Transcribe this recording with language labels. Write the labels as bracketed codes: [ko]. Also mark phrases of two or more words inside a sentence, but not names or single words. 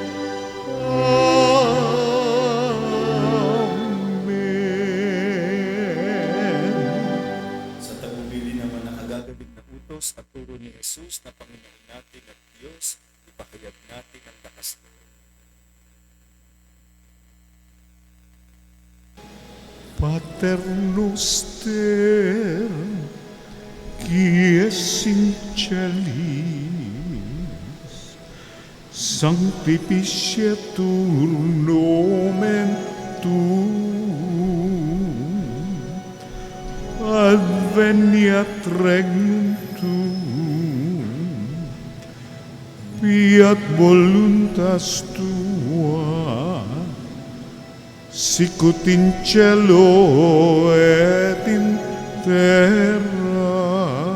[tl] Amen. Sa tagubili naman ng agagaling na utos at turo ni Jesus na Panginoon natin at Diyos, ipahayag natin ang lakas nito. [la] Pater noster, qui es in celis, sanctificetur nomen tuum, adveniat regnum tuum, fiat voluntas tua, sicut in cielo et in terra.